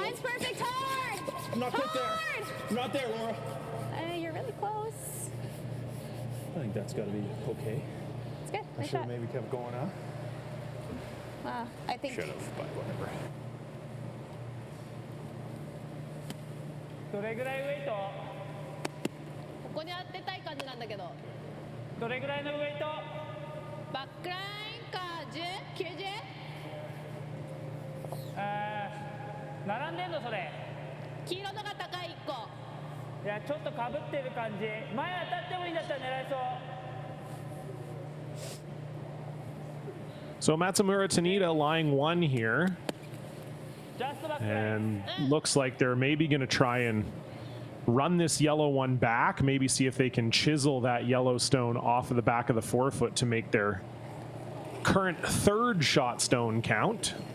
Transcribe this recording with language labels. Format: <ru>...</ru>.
<en>Line's perfect. Hard. I'm not quite there. Hard. I'm not there, Laura. You're really close. I think that's got to be okay. It's good. I Nice should shot. have maybe kept going, huh? I think. Should have, but whatever.</en> <ja>どれぐらいウェイトここに当てたい感じなんだけど。どれぐらいのウェイトバックラインか10、90？並んでんのそれ黄色のが高い1個。いやちょっとかぶってる感じ前当たってもいいんだったら狙えそう</ja> <en>So Matsumura Tanida lying 1 here. And looks like they're maybe going to try and run this yellow one back, maybe see if they can chisel that Yellowstone off of the back of the forefoot to make their current 3rd shot stone count.</en>